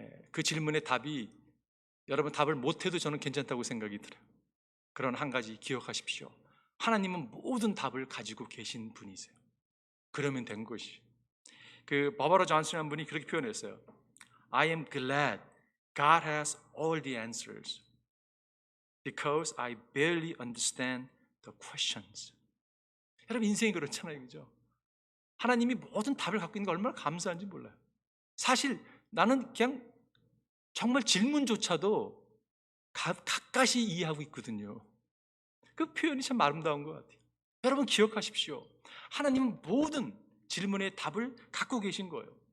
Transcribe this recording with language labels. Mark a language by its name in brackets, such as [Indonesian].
[Korean] 그 질문의 답이 여러분 답을 못해도 저는 괜찮다고 생각이 들어요. 그런 한 가지 기억하십시오. 하나님은 모든 답을 가지고 계신 분이세요. 그러면 된 것이. 그 바바라 존슨이라는 분이 그렇게 표현했어요. [English] I am glad God has all the answers because I barely understand the questions. [Korean] 여러분 인생이 그렇잖아요, 그죠? 하나님이 모든 답을 갖고 있는 거 얼마나 감사한지 몰라요. 사실 나는 그냥 정말 질문조차도 가까이 이해하고 있거든요. 그 표현이 참 아름다운 것 같아요. 여러분 기억하십시오. 하나님은 모든 질문의 답을 갖고 계신 거예요.